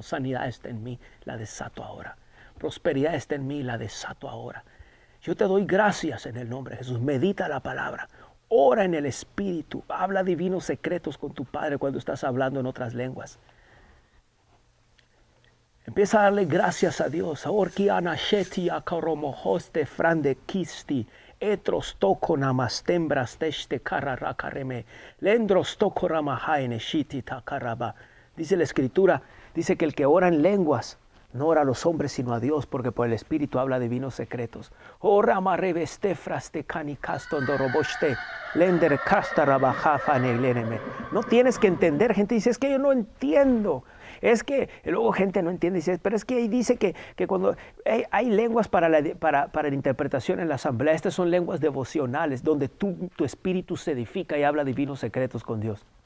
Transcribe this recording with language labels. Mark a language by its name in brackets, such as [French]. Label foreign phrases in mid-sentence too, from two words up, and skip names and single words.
[Spanish] Sanidad está en mí, la desato ahora. Prosperidad está en mí, la desato ahora. Yo te doy gracias en el nombre de Jesús. Medita la palabra. Ora en el Espíritu. Habla divinos secretos con tu Padre cuando estás hablando en otras lenguas. Empieza a darle gracias a Dios. Orkiana sheti akoromohoste frande kisti. Etros toko namastembras teste kararakareme. Lendros toko ramahaine shiti takaraba. Dice la Escritura, dice que el que ora en lenguas no ora a los hombres sino a Dios, porque por el Espíritu habla divinos secretos. Ora mareveste fraste canicaston doroboste. Lender casta rabajafane leneme. No tienes que entender. Gente dice, es que yo no entiendo. Es que luego gente no entiende, dice, pero es que ahí dice que cuando hay lenguas para la interpretación en la asamblea, estas son lenguas devocionales, donde tu espíritu se edifica y habla divinos secretos con Dios.